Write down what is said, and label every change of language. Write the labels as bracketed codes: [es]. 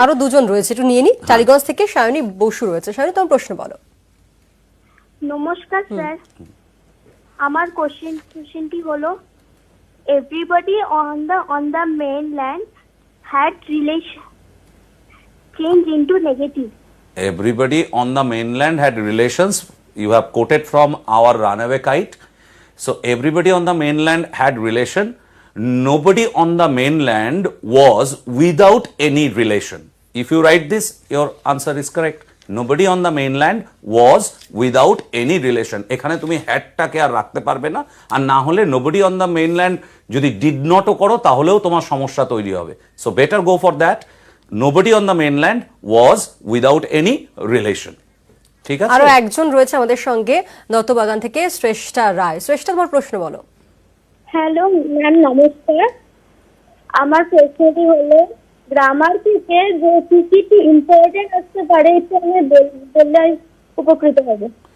[bn] আরো দুজন রয়েছে, একটু নিয়ে নি। টালিগঞ্জ থেকে সায়নী বসু রয়েছে। সায়নী, তোমার প্রশ্ন বলো। নমস্কার স্যার, আমার কোশ্চেনটি হলো [en] Everybody on the mainland had relation change into negative. Everybody on the mainland had relations. You have quoted from our runaway kite. So everybody on the mainland had relation. Nobody on the mainland was without any relation. If you write this, your answer is correct. Nobody on the mainland was without any relation. এখানে তুমি হ্যাডটাকে আর রাখতে পারবে না, আর না হলে nobody on the mainland যদি did notও করো তাহলেও তোমার সমস্যা তৈরি হবে। So better go for that. Nobody on the mainland was without any relation. [bn] ঠিক আছে? আরো একজন রয়েছে আমাদের সঙ্গে নতবাগান থেকে, শ্রেষ্ঠা রায়। শ্রেষ্ঠা, তোমার প্রশ্ন বলো। হ্যালো ম্যাম, নমস্কার। আমার প্রশ্নটি হলো গ্রামার থেকে যে কি ইম্পর্টেন্ট আসতে পারে একটু আমি বললে উপকৃত হবে।